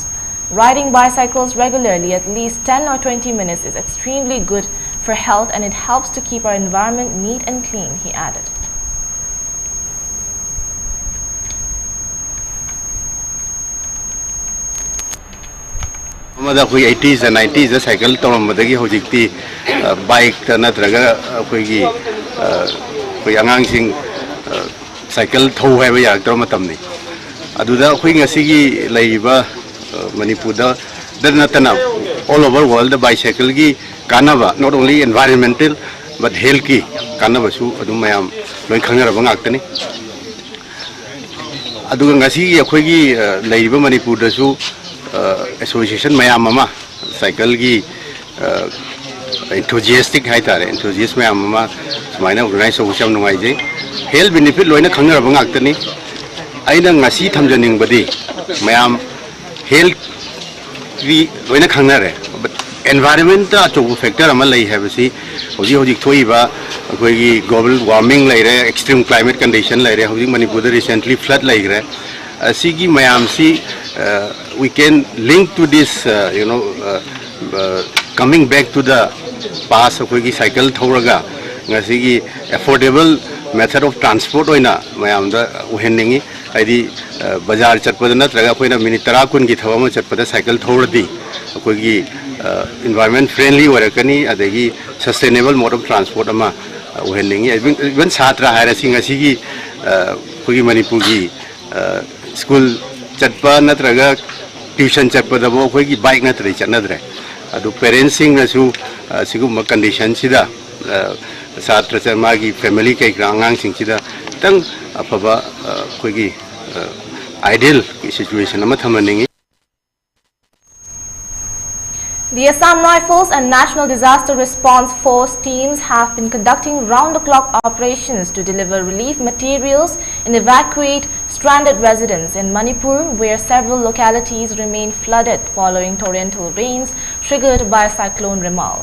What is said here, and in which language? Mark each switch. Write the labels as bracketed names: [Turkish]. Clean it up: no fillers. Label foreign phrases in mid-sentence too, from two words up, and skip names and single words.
[English] Riding bicycles regularly at least 10 or 20 minutes is extremely good for health and it helps to keep our environment neat and clean, he added. The 80s and 90s the cycle [Manipuri] tawammadagi hojikti bike natraga khoi angangsing cycle thau haiba yaktro matamni aduda khoi ngasigi leiba Manipur da natana [English] all over world the bicycle [Manipuri] gi kanaba [English] not only environmental but health [Manipuri] ki kanaba su adu mayam loi khangaraba ngaktani aduga ngasigi khoi gi leiba Manipur da su association mayam mama cycle gi enthusiastic hai tare enthusiast mayam mama sumaina organize so cham nungai je [English] health benefit [Manipuri] loina khangar ba ngaktani aina ngasi thamjaning badi mayam health gi loina khangnare but environment ta chobu factor ama lai hai basi hoji hoji thoi ba koi gi [English] global warming [Manipuri] lai re [English] extreme climate condition [Manipuri] lai re hoji Manipur recently flood lai re asigi mayam si [English] we can link to this coming back to the past of cycle [Manipuri] thoraga ngasigi [English] affordable method of transport [Manipuri] oina mayam da uhenningi aidi bazar chatpada natraga koina minute 30 kun gi thawama chatpada cycle thoradi koigi [English] environment friendly [Manipuri] orakani adagi [English] sustainable mode of transport [Manipuri] ama uhenningi even chhatra haira singasigi koigi Manipur gi school chatpa natraga tuition chatpa da bo koigi bike natrai chanadre adu parenting nasu siguma condition sida satra charma gi family kai angang sing sida tang afaba koigi [English] ideal situation [Manipuri] ama thamaningi. [English] The Assam Rifles and National Disaster Response Force teams have been conducting round-the-clock operations to deliver relief materials and evacuate stranded residents in Manipur, where several localities remain flooded following torrential rains triggered by Cyclone Remal.